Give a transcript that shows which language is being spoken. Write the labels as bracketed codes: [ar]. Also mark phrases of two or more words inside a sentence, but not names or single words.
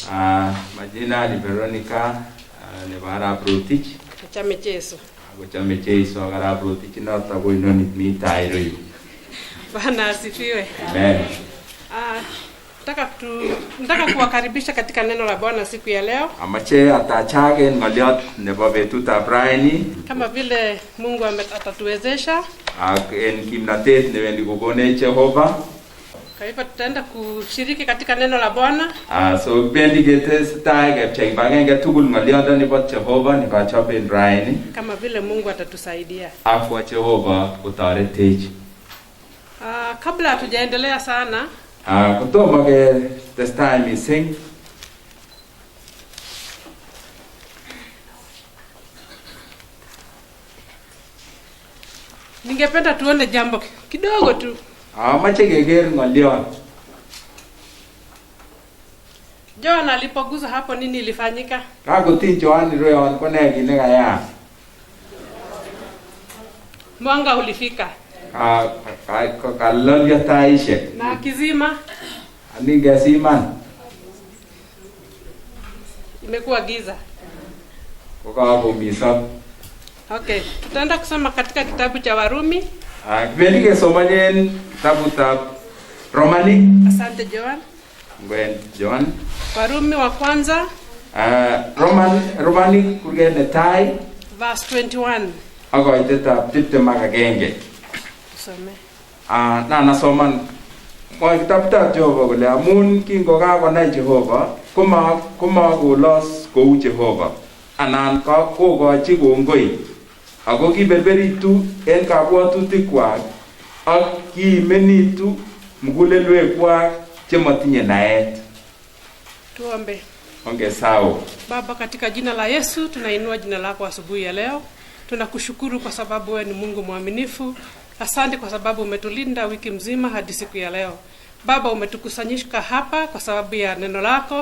[sw] Majina ni Veronica Nevarap Rotich. [kln] Chame Cheso. Chame Cheso Nevarap Rotich na tabu inoni mitairo yu. [sw] Bwana asifiwe. Amen. Nataka kuwakaribisha katika neno la Bwana siku ya leo. [kln] Amache atachage ngoliot nebo betutab raini. [sw] Kama vile Mungu atatuwezesha. [kln] En kimnatet newendi kokonech Jehova. [sw] Kwa hivyo tutaenda kushiriki katika neno la Bwana. [kln] So bendi ketestai kepchei bagenge tugul ngoliot nebo Jehova nikachoben raini. [sw] Kama vile Mungu atatusaidia. [kln] Afwa Jehova kotoretech. [sw] Kabla hatujaendelea sana, [kln] kutomo ke testai mising. [sw] Ningependa tuone jambo kidogo tu. [kln] Amache keker ngoliot. [sw] John alipoguza hapo nini ilifanyika? [kln] Kakutin Joan royon kone kit nekaya. [sw] Mwanga ulifika. [kln] Kalolyo taishek. [sw] Na kizima [kln] Aningesiman. [sw] Imekuwa giza. [kln] Kukakumisop. [sw] Okay, tutaenda kusoma katika kitabu cha Warumi. [kln] Kipendi kesomanen kitabutab Romani. [sw] Asante Joan. [kln] Ngwen Joan. [sw] Warumi wa kwanza. [kln] Romani kurge netai. [en] Verse 21. [kln] Akoitetab 21. [sw] Tusome. [kln] Na nasoman kwa kitabutab Jehova kole amun kingokakonai Jehova komakolos kou Jehova anan kokochi kongoi ako kiberberitu en kabwatutikwak ak kiimenitu mugulelwekwak chemotinye naet. [sw] Tuombe. [kln] Ongesao. [sw] Baba, katika jina la Yesu tunainua jina lako asubuhi ya leo. Tunakushukuru kwa sababu wewe ni Mungu mwaminifu. Asante kwa sababu umetulinda wiki mzima hadi siku ya leo. Baba, umetukusanyishika hapa kwa sababu ya neno lako.